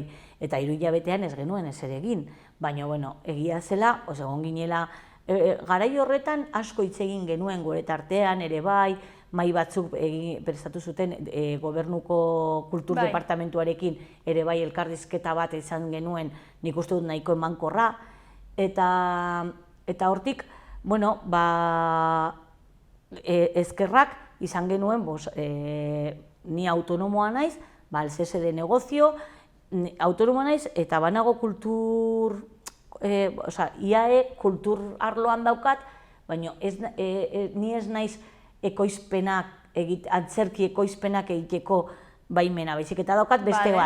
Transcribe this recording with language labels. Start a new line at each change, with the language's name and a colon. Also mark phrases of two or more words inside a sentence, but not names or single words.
Basque: Eta 3 hilabetean ez genuen ezer egin. Baina, egia zela, egon ginela, garai horretan asko hitz egin genuen gure tartean ere bai, mai batzuk prestatu zuten gobernuko kultur departamentuarekin ere bai elkarrizketa bat izan genuen, nik uste dut nahiko emankorra, eta hortik, ezkerrak izan genuen, ni autonomoa naiz,
Spanish: el cese de
Basque: negozio, autonomoa naiz, eta banago kultur, IAE kultur arloan daukat, baina ni ez naiz antzerki ekoizpenak egiteko baimena, baizik eta daukat beste bat.